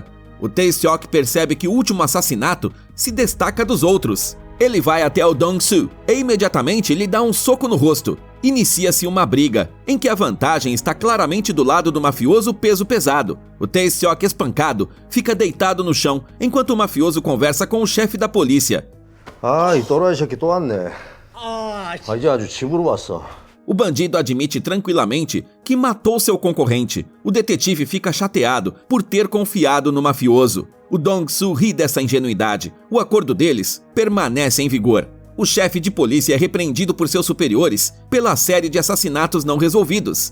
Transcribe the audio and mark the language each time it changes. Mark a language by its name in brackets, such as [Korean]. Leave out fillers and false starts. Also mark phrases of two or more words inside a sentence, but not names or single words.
[Portuguese] O Tae-seok percebe que o último assassinato se destaca dos outros. Ele vai até o Dong-Soo e imediatamente lhe dá um soco no rosto. Inicia-se uma briga, em que a vantagem está claramente do lado do mafioso peso pesado. O Tae-seok, espancado, fica deitado no chão, enquanto o mafioso conversa com o chefe da polícia. [Korean] 아, 이 또라이 새끼 또 왔네. 이제 아주 집으로 왔어. [Portuguese] O bandido admite tranquilamente que matou seu concorrente. O detetive fica chateado por ter confiado no mafioso. O Dong-Soo ri dessa ingenuidade. O acordo deles permanece em vigor. O chefe de polícia é repreendido por seus superiores pela série de assassinatos não resolvidos.